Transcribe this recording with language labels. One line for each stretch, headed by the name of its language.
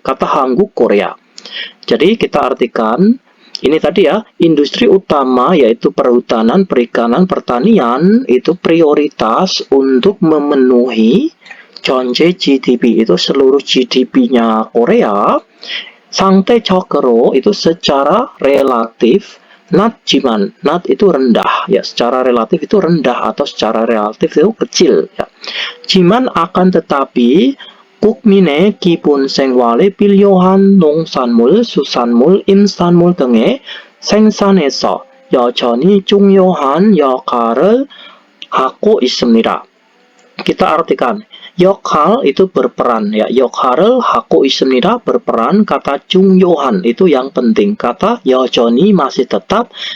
Indonesian: Kata 한국 Korea. Jadi kita artikan ini tadi ya, industri utama yaitu perhutanan, perikanan, pertanian itu prioritas untuk memenuhi
Korean: 전체 GDP
Indonesian: itu seluruh GDP-nya Korea. 상대적으로 itu secara relatif, 낮지만, 낮 itu rendah ya, secara relatif itu rendah atau secara relatif itu kecil ya.
Korean: 지만
Indonesian: akan tetapi
Korean: 국민의 기본 생활에 필요한 농산물, 수산물, 임산물 등의 생산에서 여전히 중요한 역할을 하고 있습니다.
Indonesian: Kita artikan 역할 itu berperan ya,
Korean: 역할을 하고 있습니다
Indonesian: berperan. Kata 중요한 itu yang penting, kata 여전히 masih tetap,